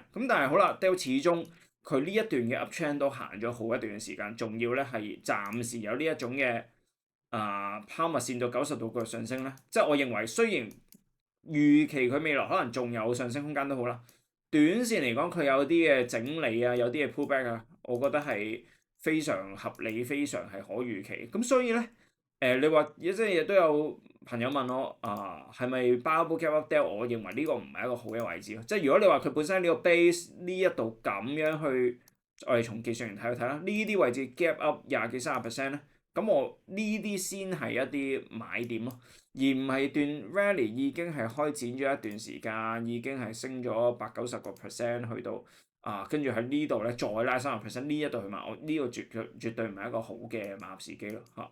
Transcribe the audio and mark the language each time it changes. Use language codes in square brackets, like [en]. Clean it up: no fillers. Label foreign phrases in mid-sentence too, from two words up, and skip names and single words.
[yue] 咁但係好啦 ，Dell 始終佢呢一段嘅 uptrend 都行咗好一段嘅時間，仲要咧係暫時有呢一種嘅拋物線到90度嘅上升咧，即係我認為雖然預期佢未來可能仲有上升空間都好啦，短線嚟講佢有啲嘅整理啊，有啲嘅 pullback 啊，我覺得係非常合理，非常係可預期。咁所以咧你話即係亦都有朋友問我係咪 [en] bubble gap up [yue] Dell？我認為呢個唔係一個好嘅位置咯。即係如果你話佢本身呢個 base 呢一度咁樣去，我哋從技術型睇去睇啦，呢啲位置 [en] gap up [yue] 20幾30%咧，咁我呢啲先係一啲買點咯，而唔係段 rally 已經係開展咗一段時間，已經係升咗80-90%去到跟住喺呢度咧再拉30%呢一度去買，我呢個絕對唔係一個好嘅買入時機咯嚇。